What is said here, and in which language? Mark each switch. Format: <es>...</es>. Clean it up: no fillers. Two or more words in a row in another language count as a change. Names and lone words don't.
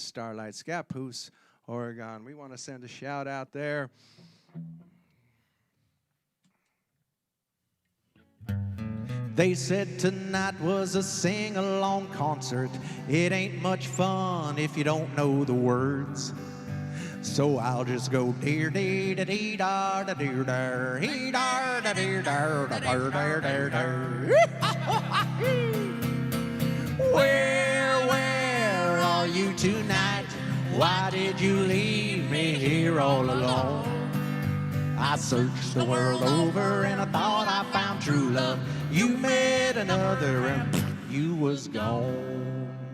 <en>Starlight, Scappoose, Oregon. We want to send a shout out there. They said tonight was a sing-along concert. It ain't much fun if you don't know the words. So I'll just go dear dee da dee da da dear dar hee dar da dear dar da dar dar dar dar. Where are you tonight? Why did you leave me here all alone? I searched the world over and I thought I found true love. You met another and you was gone.</en>